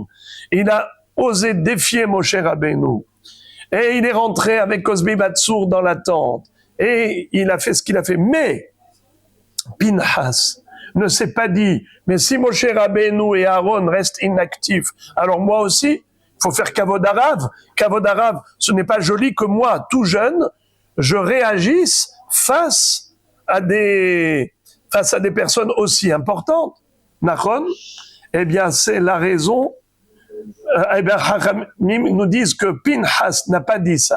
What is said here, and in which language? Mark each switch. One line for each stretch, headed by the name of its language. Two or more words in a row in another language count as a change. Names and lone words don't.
French: Il a osé défier Moshe Rabbeinu. Et il est rentré avec Cosbi Batsour dans la tente. Et il a fait ce qu'il a fait. Mais Pinhas ne s'est pas dit, mais si Moshe Rabbeinu et Aaron restent inactifs, alors moi aussi, il faut faire
Hebrew: כבוד הרב. כבוד הרב,
French: ce n'est pas joli que moi, tout jeune, je réagisse face à des personnes aussi importantes. Nachon, eh bien, c'est la raison. Eh bien, Chachamim nous disent que Pinhas n'a pas dit ça.